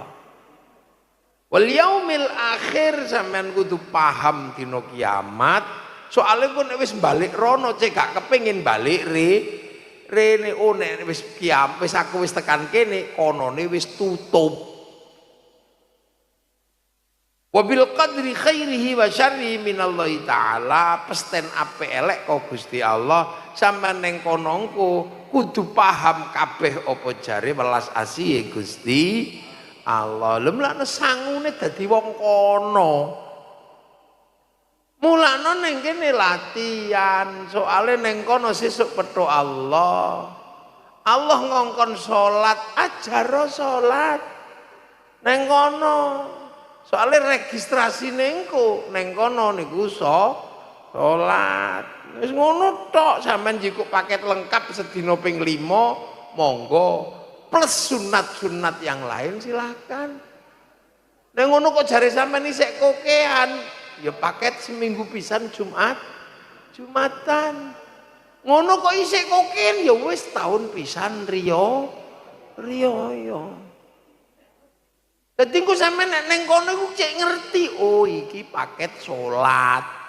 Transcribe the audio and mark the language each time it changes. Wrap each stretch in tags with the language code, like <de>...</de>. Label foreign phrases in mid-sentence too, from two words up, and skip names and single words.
<ar>واليوم الآخر</ar> <jv>sampean kudu paham dina kiamat. Soale kok nek wis balik rono cek gak kepengin balik rene oh nek wis wis aku wis tekan kene konone wis tutup.</jv> <ar>وبالقدر خيره وشره من الله تعالى,</ar> <jv>pesten ape elek kok Gusti Allah sampean ning kono kudu paham kabeh apa jare welas asih Gusti Allah. Lha mlane sangune dadi wong kono. Mulane ning kene latihan, soale ning kono sesuk petuk Allah. Allah ngongkon salat, ajar salat. Ning kono soale registrasi nengko ning kono niku salat. Wis ngono tok, sampean jikuk paket lengkap sedina ping 5 monggo.</jv> <id>Plus sunat-sunat yang lain silakan.</id> <jv>Nek ngono kok jare sampean isih kokean, ya paket seminggu pisan Jumatan. Ngono kok isih kokin ya wis tahun pisan riyo ya. Dadi engko sampean nek ning kono iku cek ngerti, oh iki paket salat.</jv>